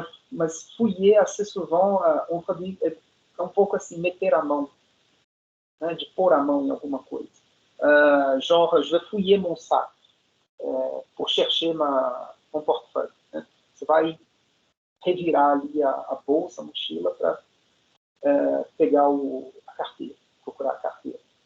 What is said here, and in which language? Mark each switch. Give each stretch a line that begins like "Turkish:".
Portuguese: Mas fouiller,
French: assez souvent, on
Portuguese: traduz um pouco assim, meter a mão, né, de pôr a mão em alguma coisa.
French: Genre, je vais fouiller mon sac pour chercher mon portefeuille.
Portuguese: Né? Você vai revirar ali a bolsa, a mochila, para pegar a carteira, procurar a carteira.